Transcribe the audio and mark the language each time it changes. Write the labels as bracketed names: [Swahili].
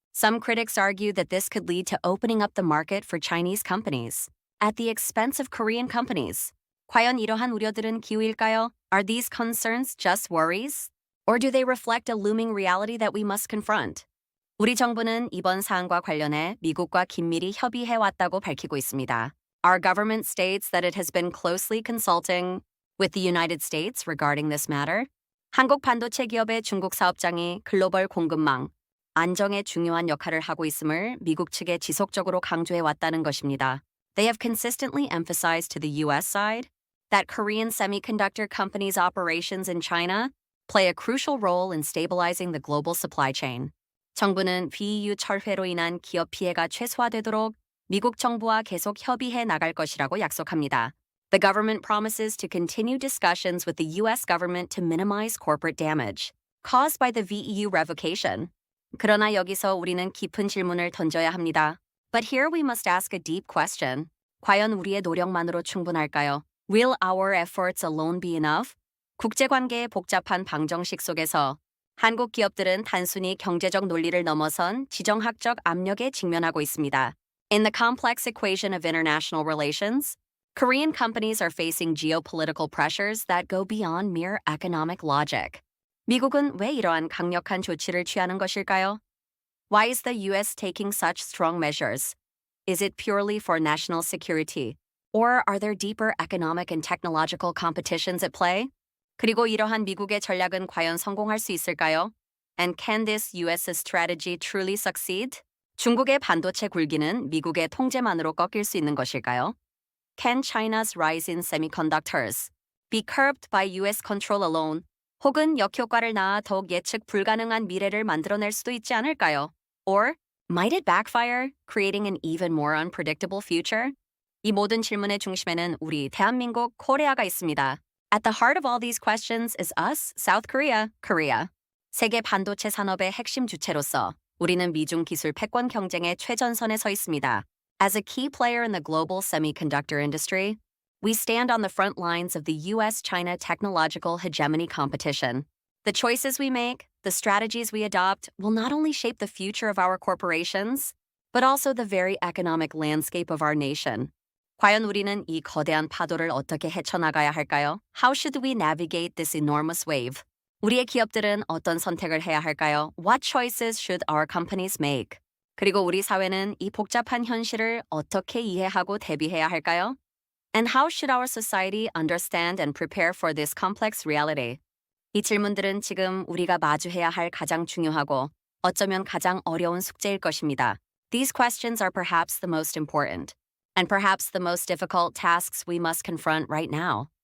[English] Some critics argue that this could lead to opening up the market for Chinese companies at the expense of Korean companies. [Korean] 과연 이러한 우려들은 기우일까요? [English] Are these concerns just worries? Or do they reflect a looming reality that we must confront? [Korean] 우리 정부는 이번 사안과 관련해 미국과 긴밀히 협의해왔다고 밝히고 있습니다. [English] Our government states that it has been closely consulting with the United States regarding this matter. [Korean] 한국 반도체 기업의 중국 사업장이 글로벌 공급망, 안정에 중요한 역할을 하고 있음을 미국 측에 지속적으로 강조해왔다는 것입니다. [English] They have consistently emphasized to the U.S. side that Korean semiconductor companies' operations in China play a crucial role in stabilizing the global supply chain. [Korean] 정부는 BEU 철회로 인한 기업 피해가 최소화되도록 미국 정부와 계속 협의해 나갈 것이라고 약속합니다. [English] The government promises to continue discussions with the U.S. government to minimize corporate damage caused by the VEU revocation. [Korean] 그러나 여기서 우리는 깊은 질문을 던져야 합니다. [English] But here we must ask a deep question. [Korean] 과연 우리의 노력만으로 충분할까요? [English] Will our efforts alone be enough? [Korean] 국제관계의 복잡한 방정식 속에서 한국 기업들은 단순히 경제적 논리를 넘어선 지정학적 압력에 직면하고 있습니다. [English] In the complex equation of international relations, Korean companies are facing geopolitical pressures that go beyond mere economic logic. [Korean] 미국은 왜 이러한 강력한 조치를 취하는 것일까요? [English] Why is the U.S. taking such strong measures? Is it purely for national security? Or are there deeper economic and technological competitions at play? [Korean] 그리고 이러한 미국의 전략은 과연 성공할 수 있을까요? [English] And can this U.S. strategy truly succeed? [Korean] 중국의 반도체 굴기는 미국의 통제만으로 꺾일 수 있는 것일까요? [English] Can China's rise in semiconductors be curbed by U.S. control alone? [Korean] 혹은 역효과를 낳아 더욱 예측 불가능한 미래를 만들어낼 수도 있지 않을까요? [English] Or might it backfire, creating an even more unpredictable future? [Korean] 이 모든 질문의 중심에는 우리 대한민국 코리아가 있습니다. [English] At the heart of all these questions is us, South Korea, Korea. [Korean] 세계 반도체 산업의 핵심 주체로서 우리는 미중 기술 패권 경쟁의 최전선에 서 있습니다. [English] As a key player in the global semiconductor industry, we stand on the front lines of the U.S.-China technological hegemony competition. The choices we make, the strategies we adopt, will not only shape the future of our corporations, but also the very economic landscape of our nation. [Korean] 과연 우리는 이 거대한 파도를 어떻게 헤쳐나가야 할까요? [English] How should we navigate this enormous wave? [Korean] 우리의 기업들은 어떤 선택을 해야 할까요? [English] What choices should our companies make? [Korean] 그리고 우리 사회는 이 복잡한 현실을 어떻게 이해하고 대비해야 할까요? [English] And how should our society understand and prepare for this complex reality? [Korean] 이 질문들은 지금 우리가 마주해야 할 가장 중요하고 어쩌면 가장 어려운 숙제일 것입니다. [English] These questions are perhaps the most important and perhaps the most difficult tasks we must confront right now.